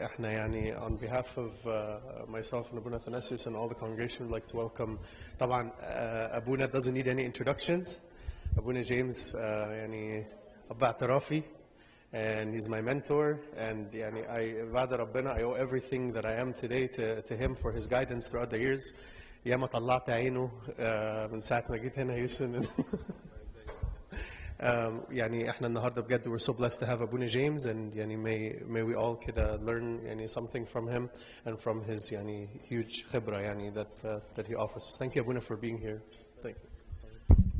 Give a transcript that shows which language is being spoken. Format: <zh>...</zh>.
<ar>احنا يعني</ar> <en>on behalf of myself and Abuna Thanasius and all the congregation would like to welcome.</en> <ar>طبعا</ar> <en>Abuna doesn't need any introductions. Abuna James</en> <ar>يعني أب اعترافي</ar> <en>and he's my mentor and</en> <ar>يعني بعد ربنا</ar> <en>I owe everything that I am today to him for his guidance throughout the years.</en> <ar>ياما طلعت عينه من ساعة ما جيت هنا هيوستن. يعني احنا النهارده بجد</ar> <en>we're so blessed to have Abuna James and</en> <ar>يعني</ar> <en>may we all</en> <ar>كده</ar> <en>learn يعني something from him and from his يعني huge</en> <ar>خبرة يعني</ar> <en>that he offers us. Thank you Abuna for being here. Thank you.</en>